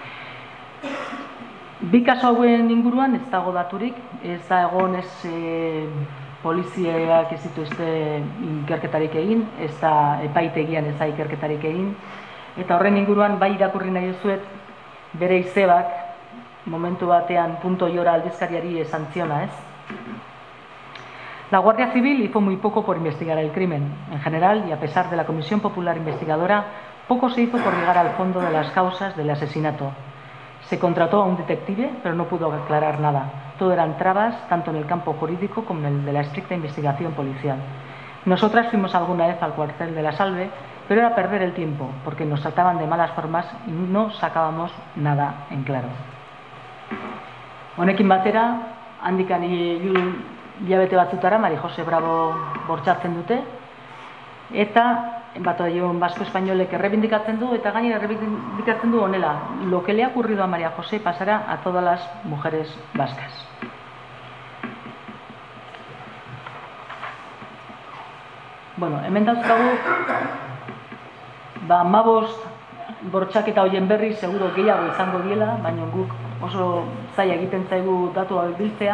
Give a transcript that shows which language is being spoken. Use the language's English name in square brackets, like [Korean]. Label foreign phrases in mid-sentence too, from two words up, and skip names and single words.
[Basque] 2 kasu hauen inguruan ez dago daturik, ez da egon ez poliziak ez dituzte ikerketarik egin, ez da epaitegian ez da ikerketarik egin, eta horren inguruan bai irakurri nahi duzuet bere izebak momentu batean .ioa aldizkariari esan ziona, ez? [Spanish] La Guardia Civil hizo muy poco por investigar el crimen. En general, y a pesar de la Comisión Popular Investigadora, Poco se hizo por llegar al fondo de las causas del asesinato. Se contrató a un detective, pero no pudo aclarar nada. Todo eran trabas, tanto en el campo jurídico como en el de la estricta investigación policial. Nosotras fuimos alguna vez al cuartel de la Salve, pero era perder el tiempo, porque nos trataban de malas formas y no sacábamos nada en claro. [Basque] Honekin batera, handikan hilabete batzutara Mari Jose Bravo bortxatzen dute, eta Batallón Vasco Españolek errebindikatzen du, eta gainera errebindikatzen du honela: [Spanish] lo que le ha ocurrido a María José pasará a todas las mujeres vascas. [Basque] Bueno, hemen dauzkagu 15 bortxaketa horien berri seguro gehiago izango diela, baina guk oso zaila egiten zaigu datu hauek biltzea.